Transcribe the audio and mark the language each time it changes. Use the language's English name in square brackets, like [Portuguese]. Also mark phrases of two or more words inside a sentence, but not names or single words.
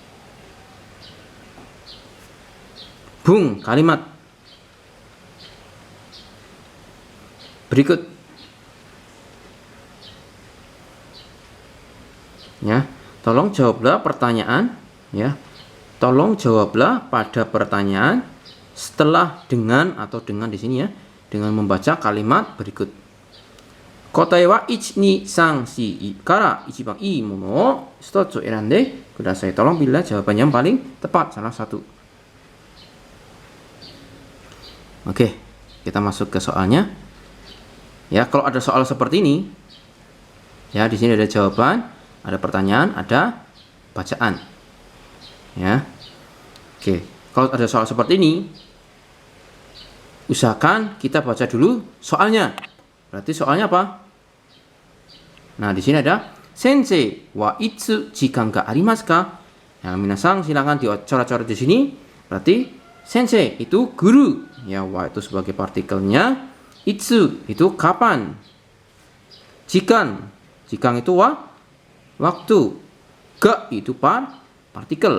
[Indonesian] Bung kalimat berikut. Ya, tolong jawablah pertanyaan, ya. Tolong jawablah pada pertanyaan setelah dengan atau dengan di sini ya, dengan membaca kalimat berikut. [Japanese] 答えは1234から一番いいものを一つ選んでください. [Indonesian] Tolong pilih jawaban yang paling tepat, salah satu. Oke, kita masuk ke soalnya. Ya, kalau ada soal seperti ini, ya di sini ada jawaban, ada pertanyaan, ada bacaan. Ya. Oke, kalau ada soal seperti ini, usahakan kita baca dulu soalnya. Berarti soalnya apa? Nah, di sini ada [Japanese] 先生はいつ時間がありますか? [Indonesian] Nah, minasang silakan dicoret-coret di sini. Berarti sensei itu guru. Ya, wa itu sebagai partikelnya. Itsu itu kapan? Jikan. Jikan itu waktu. Ga itu partikel.